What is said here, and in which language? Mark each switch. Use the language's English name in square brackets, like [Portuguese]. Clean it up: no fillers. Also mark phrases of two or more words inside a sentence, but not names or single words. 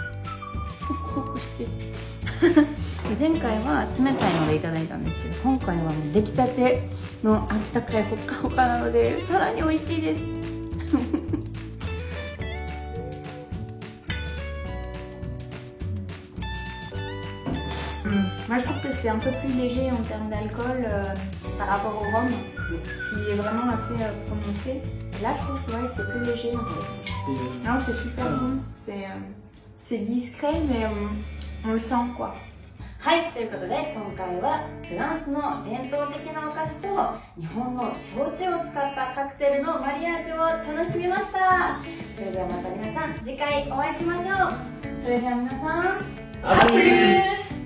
[Japanese] 前回は冷たいのでいただいたんですけど、今回はもう出来たてのあったかいほっかほかなのでさらに美味しいです。 [French] Moi je trouve que c'est un peu plus léger en termes d'alcool par rapport au rhum qui est vraiment assez prononcé. Là je trouve que c'est plus léger en fait. Non, c'est super bon, c'est discret mais on le sent quoi. [Japanese] はい、ということで今回はフランスの伝統的なお菓子と日本の焼酎を使ったカクテルのマリアージュを楽しみました。それではまた皆さん次回お会いしましょう。それでは皆さん、アップル